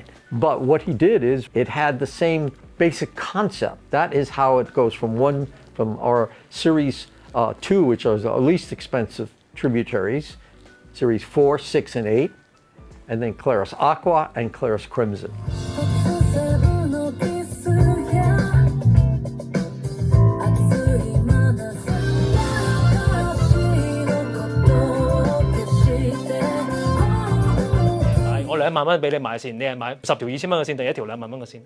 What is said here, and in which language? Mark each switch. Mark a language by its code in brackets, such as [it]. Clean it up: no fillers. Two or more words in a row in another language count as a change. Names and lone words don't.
[en] But what he did is it had the same basic concept. That is how it goes from our Series 2, which are the least expensive Tributaries, Series 4, 6, and 8, and then Claris Aqua and Claris Crimson. [yue] 我2萬蚊俾你買線，你係買10條2000蚊嘅線，定1條2萬蚊嘅線？